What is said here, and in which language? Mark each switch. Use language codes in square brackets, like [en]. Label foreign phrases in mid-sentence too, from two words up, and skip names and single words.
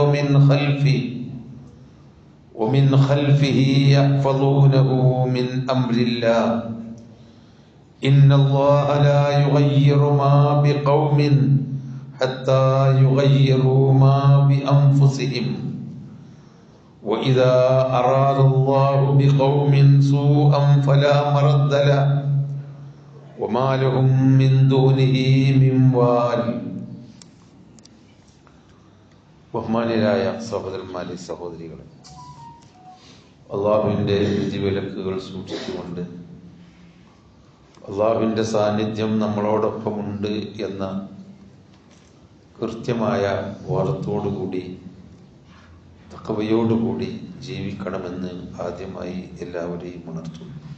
[ar] ومن خلفه يحفظونه من أمر الله إن الله لا يغير ما بقوم حتى يغيروا ما بأنفسهم وإذا أراد الله بقوم سوءا فلا مرد له وما لهم من دونه من وال [ml] ബഹുമാന്യരായ സഹോദരന്മാരെ സഹോദരികളെ, അള്ളാഹുവിൻ്റെ വിധിവിലക്കുകൾ സൂക്ഷിച്ചുകൊണ്ട് അള്ളാഹുവിൻ്റെ സാന്നിധ്യം നമ്മളോടൊപ്പമുണ്ട് എന്ന കൃത്യമായ ബോധത്തോടുകൂടി തഖ്വയോടുകൂടി ജീവിക്കണമെന്ന് ആദ്യമായി എല്ലാവരെയും ഉണർത്തുന്നു.